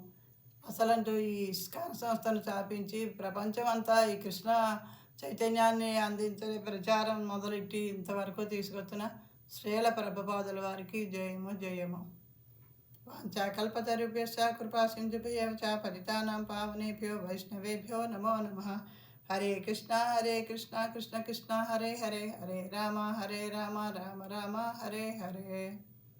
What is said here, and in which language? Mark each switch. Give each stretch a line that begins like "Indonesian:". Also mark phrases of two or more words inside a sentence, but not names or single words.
Telugu: అసలంటూ ఈ ఇస్కాన్ సంస్థను స్థాపించి ప్రపంచమంతా ఈ కృష్ణ చైతన్యాన్ని అందించే ప్రచారం మొదలెట్టి ఇంతవరకు తీసుకొచ్చిన శ్రీల ప్రభుపాదుల వారికి జయము జయము.
Sanskrit: వాంఛాకల్పతరుభ్యశ్చ కృపా సింధుభ్యో చ పతితానాం పావనేభ్యో వైష్ణవేభ్యో నమో నమః. హరే కృష్ణ కృష్ణ కృష్ణ హరే హరే, హరే రామ రామ రామ హరే హరే.